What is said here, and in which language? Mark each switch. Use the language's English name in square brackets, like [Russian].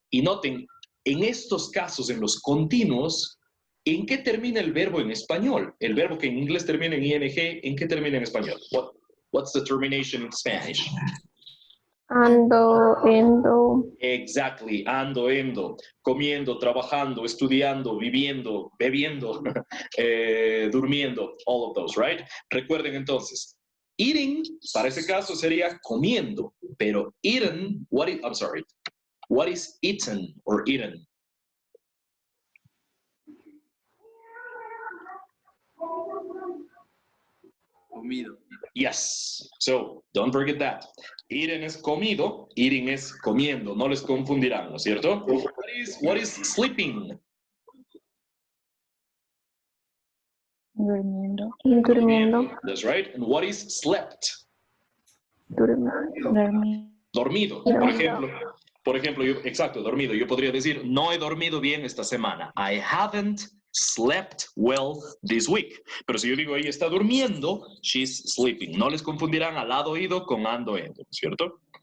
[Spanish] Y noten, en estos casos, en los continuos, ¿en qué termina el verbo en español? El verbo que en inglés termina en ing, ¿en qué termina en español? [English] What's the termination in Spanish? [Spanish] Ando, endo. Exactly, ando, endo, comiendo, trabajando, estudiando, viviendo, bebiendo, durmiendo, [English] all of those, right? [Spanish] Recuerden entonces, eating, para ese caso sería comiendo, pero eaten, [English] what is eaten or eaten? [Spanish] Comido. [English] Yes, so don't forget that. [Spanish] Eaten es comido, eating es comiendo, no les confundirán, ¿no es cierto? [English] What is sleeping? [Spanish] Durmiendo. Durmiendo. [English] That's right. And what is slept? [Spanish] Dormido. Dormido. Por ejemplo, exacto, dormido. Yo podría decir, no he dormido bien esta semana. [English] I haven't slept well this week. [Spanish] Pero si yo digo, ella está durmiendo, [English] she's sleeping. [Spanish] No les confundirán al lado oído con ando, endo, ¿cierto?